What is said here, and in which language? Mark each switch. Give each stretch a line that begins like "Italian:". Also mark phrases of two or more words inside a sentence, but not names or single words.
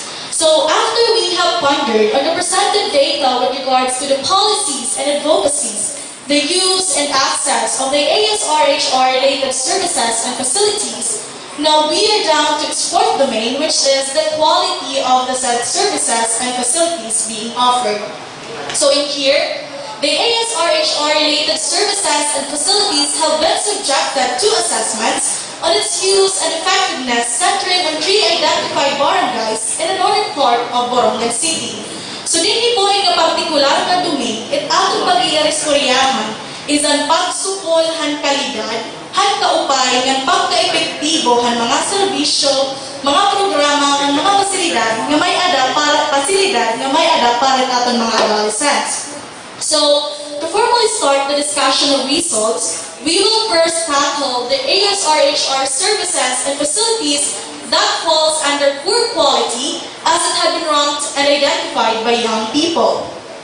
English: So after we have pondered on the presented data with regards to the policies and advocacies, the use and access of the ASRHR related services and facilities, now we are down to its fourth domain, which is the quality of the said services and facilities being offered. So in here, the ASRHR related services and facilities have been subjected to assessments on its use and effectiveness centering on 3 identified barangays in the northern part of Borongan City.
Waray: So dinhi po nga partikular na domain at atong pag-irestoryahan is ang pagsupol han kalidad han kaupay ng pagka-epektibo han mga serbisyo, mga programa, ng mga pasilidad nga may ada para aton mga adolescents.
English: So, to formally start the discussion of results, we will first tackle the ASRHR services and facilities that falls under poor quality as it had been ranked and identified by young people.